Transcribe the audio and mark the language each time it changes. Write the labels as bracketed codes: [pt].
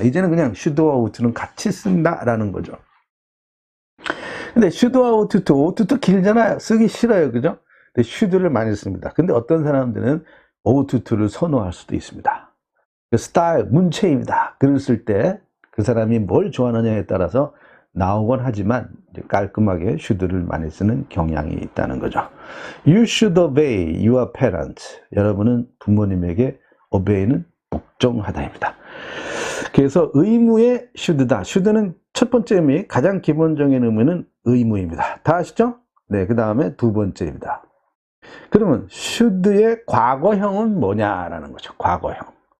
[ko] 이제는 그냥 should와 out는 같이 쓴다라는 거죠. 근데 should와 out도 길잖아요. 쓰기 싫어요. 그죠? 근데 should를 많이 씁니다. 근데 어떤 사람들은 out를 선호할 수도 있습니다. 스타일, 문체입니다. 글을 쓸 때 그 사람이 뭘 좋아하느냐에 따라서 나오곤 하지만 깔끔하게 should를 많이 쓰는 경향이 있다는 거죠. [en] You should obey your parents. [ko] 여러분은 부모님에게 obey는 복종하다입니다. 그래서 의무의 should다. should는 첫 번째 의미, 가장 기본적인 의미는 의무입니다. 다 아시죠? 네, 그 다음에 두 번째입니다. 그러면 should의 과거형은 뭐냐라는 거죠. 과거형.